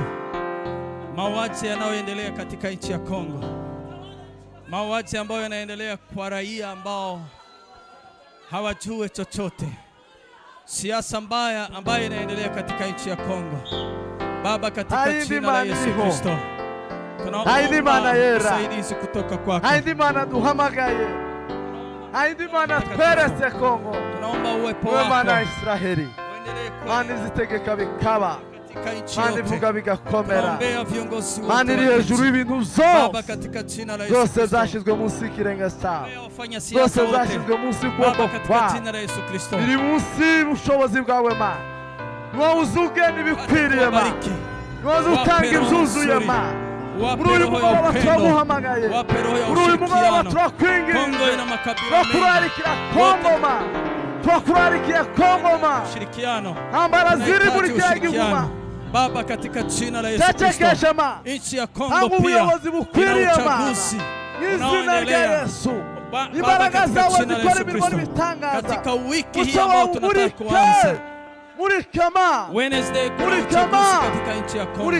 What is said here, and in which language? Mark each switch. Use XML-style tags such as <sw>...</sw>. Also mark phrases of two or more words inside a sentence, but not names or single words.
<sw>Mauaji yanayoendelea katika nchi ya Kongo, mauaji ambayo yanaendelea kwa raia ambao hawajui chochote, siasa mbaya ambayo inaendelea katika nchi ya Kongo. Baba, katika jina la Yesu Kristo, tunaomba usaidizi kutoka kwako.</sw> <rn>Haidimana duhamagaye, haidimana twerese Kongo,</rn> <sw>tunaomba uwepo wako.</sw> <rn>Mana Israeli, Mana zitegeka bikaba, Mana ivuga bigakomera, Mana iri hejuru y'ibintu zose zashizwe munsi y'ikirenge cyawe, zose zashizwe munsi y'ukuboko kwawe, biri munsi y'ubushobozi bwawe Mana. Wowe uzuge n'ibikwiriye Mana, wowe utanga ibyuzuye Mana. Muri uyu mugoroba turaguhamagaye, muri uyu mugoroba turakwinginze, turakurarikira Kongo Mana, turakurarikira Kongo Mana, ambara ziri muri kiriya gihugu</rn> <sw>Baba, katika jina la Yesu Kristo, nchi ya Kongo pia ina uchaguzi unaoendelea. Baba, katika jina la Yesu Kristo, katika wiki hii ambayo tunataka kuanza Wednesday, kuna uchaguzi katika nchi ya Kongo.</sw>